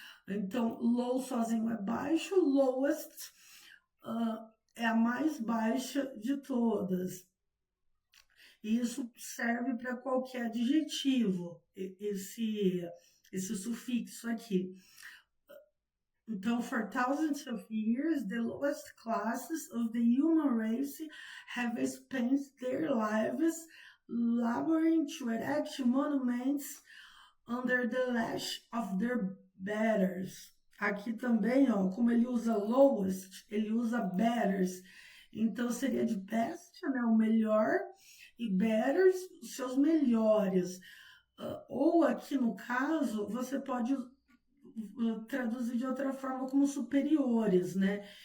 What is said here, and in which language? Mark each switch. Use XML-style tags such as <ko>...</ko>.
<pt>Então, low sozinho é baixo, lowest é a mais baixa de todas. E isso serve para qualquer adjetivo, esse sufixo aqui.</pt> <en>Então, for thousands of years, the lowest classes of the human race have spent their lives laboring to erect monuments under the lash of their betters.</en> <pt>Aqui também, ó, como ele usa lowest, ele usa betters. Então, seria de best, né, o melhor, e betters, os seus melhores. Ou aqui no caso, você pode traduzir de outra forma como superiores, né?</pt>